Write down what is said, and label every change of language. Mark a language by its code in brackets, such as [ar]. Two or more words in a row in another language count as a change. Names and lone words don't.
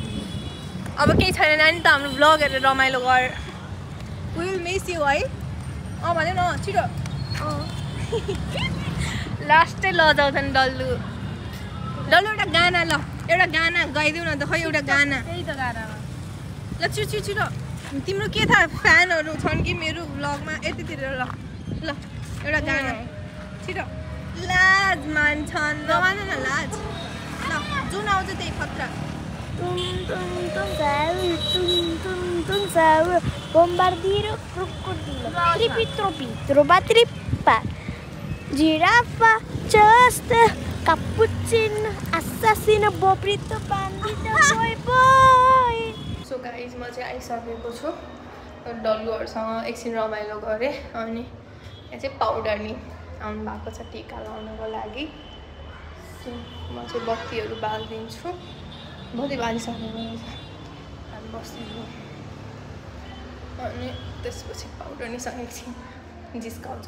[ne] अब केही छैन नानी त हाम्रो भ्लग हेरेर रमाइलो गर [en] will miss you [ne] है भन्यो न छिटो लास्टै लजाउँछन् डल्लु एउटा गाना ल एउटा गाना गाइदेऊ न त खै एउटा गाना त्यही त गाना ल छिटो तिम्रो के थाहा फ्यानहरू छन् कि मेरो भ्लगमा यतितिर ल एउटा गाना छिटो लाज मान्छन् रमाउनु न लाज ल जुन आउँछ त्यही खतरा [it] Bombardiro, crocodilo, trippa, trippa, giraffa, just, cappuccino, assassino, bobrito, bandito, [en] boy. So guys, [ne] म चाहिँ आइसकेको छु डल्लुहरूसँग एकछिन रमाइलो गरेँ अनि यहाँ चाहिँ पाउडर नि आउनु भएको छ टिका लगाउनको लागि सो म चाहिँ बत्तीहरू बालिदिन्छु बत्ती बालिसकेको हामी बस्दिनु अनि त्यसपछि पाउडर निसँग एकछिन जिस्काउँछु